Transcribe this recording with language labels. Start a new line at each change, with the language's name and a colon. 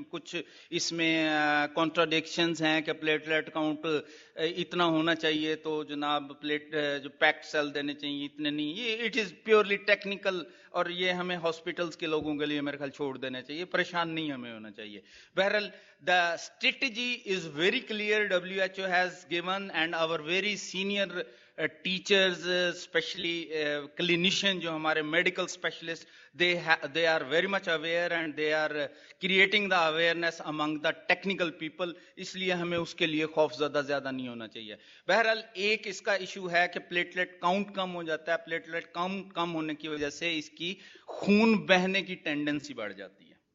Urdu: کچھ اس میں کانٹراڈکشنز ہیں کہ پلیٹلیٹ کاؤنٹ اتنا ہونا چاہیے تو جناب جو پیکڈ سیل دینے چاہیے اتنے نہیں. یہ
English: it is purely technical
Urdu: اور یہ ہمیں ہاسپٹلس کے لوگوں کے لیے میرے خیال چھوڑ دینا چاہیے. پریشان نہیں ہمیں ہونا چاہیے.
English: بہرحال the strategy is very clear. WHO has given, and our very senior teachers, especially clinician
Urdu: جو ہمارے
English: medical specialists, they are very much aware and they are creating the awareness among the technical people.
Urdu: اس لیے ہمیں اس کے لیے خوف زیادہ نہیں ہونا چاہیے. بہرحال ایک اس کا ایشو ہے کہ پلیٹلیٹ کاؤنٹ کم ہو جاتا ہے. پلیٹلیٹ کاؤنٹ کم ہونے کی وجہ سے اس کی خون بہنے کی ٹینڈنسی بڑھ جاتی ہے.